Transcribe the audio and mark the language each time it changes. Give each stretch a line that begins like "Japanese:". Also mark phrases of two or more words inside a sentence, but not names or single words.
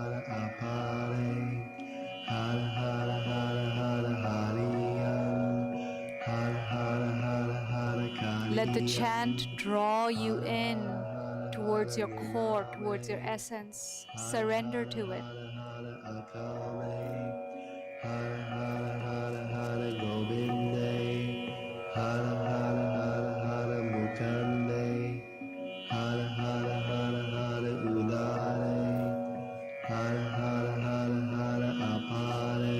English: Let the chant draw you in towards your core, towards your essence. Surrender to it.
Sanskrit: Akame, Hara Hara Hara Hara Govinde, Hara Hara Hara Hara Mukande, Hara Hara Hara Hara Udare, Hara Hara Hara Hara Apare,